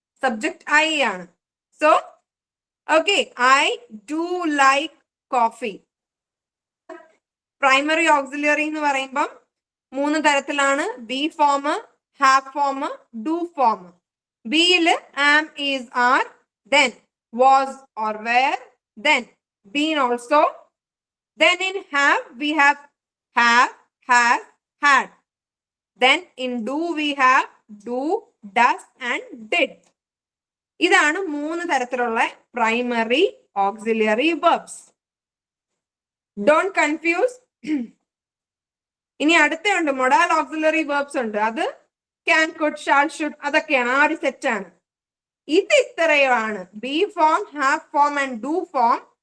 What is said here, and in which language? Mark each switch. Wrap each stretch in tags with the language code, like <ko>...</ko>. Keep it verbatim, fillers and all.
<ml>Subject I ആണ്.</ml> <en>So okay, I do like coffee.</en> <ml>Primary auxiliary എന്ന് പറയുമ്പം മൂന്ന് തരത്തിലാണ്.</ml> <en>Be form, have form, do form. ബിയില് am, is, are, then was or were, then been also. Then in have we have have, has, had. Then in do we have do, does and did.</en> <ml>ഇതാണ് മൂന്ന് തരത്തിലുള്ള primary auxiliary verbs.</ml> <en>Don't confuse.</en> <ml>ഇനി അടുത്തുണ്ട് modal auxiliary verbs ഉണ്ട്. അത് can, could, shawl, should, അതൊക്കെയാണ്. ആ ഒരു സെറ്റാണ്. ഇത് ഇത്രയാണ്. Be form, have form and do form.</ml>